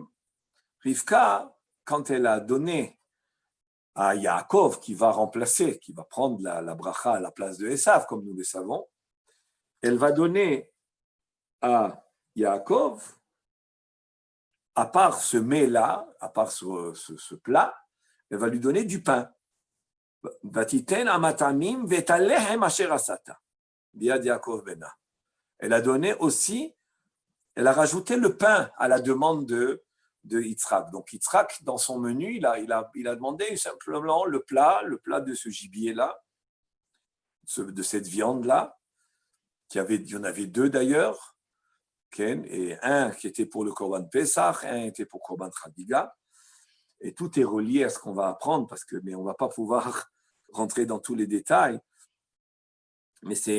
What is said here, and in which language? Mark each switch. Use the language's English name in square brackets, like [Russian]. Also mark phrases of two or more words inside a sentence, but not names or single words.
[French] Rivka, quand elle a donné à Yaakov, qui va remplacer, qui va prendre la bracha à la place de Esav, comme nous le savons, elle va donner à Yaakov, à part ce mets-là, à part ce plat, elle va lui donner du pain. [Hebrew] ותתן המטעמים ואת הלחם אשר עשתה. ביד יעקב בנה. [French] Elle a donné aussi, elle a rajouté le pain à la demande de Yitzhak. Donc Yitzhak, dans son menu, il a demandé simplement le plat de ce gibier-là, de cette viande-là, il y en avait deux d'ailleurs, et un qui était pour le [Hebrew] קרבן פסח, [French] un était pour [Hebrew] קרבן חגיגה, [French] et tout est relié à ce qu'on va apprendre, mais on ne va pas pouvoir rentrer dans tous les détails, mais